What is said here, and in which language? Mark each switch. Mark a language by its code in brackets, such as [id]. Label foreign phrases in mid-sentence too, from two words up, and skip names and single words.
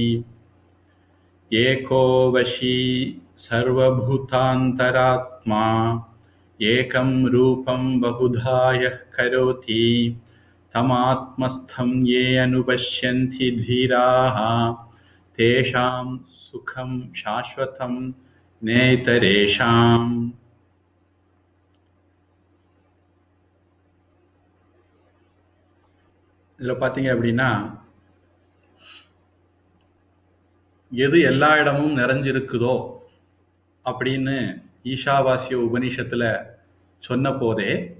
[sa] एको वशी सर्वभूतान्तरात्मा एकं रूपं बहुधा यः करोति तमात्मस्थं ये अनुपश्यन्ति धीराः तेषां सुखं शाश्वतं नेतरेषाम्. [ta] இதில் பார்த்தீங்க அப்படின்னா எது எல்லா இடமும் நிறைஞ்சிருக்குதோ அப்படின்னு ஈஷாவாசிய உபனிஷத்துல சொன்ன போதே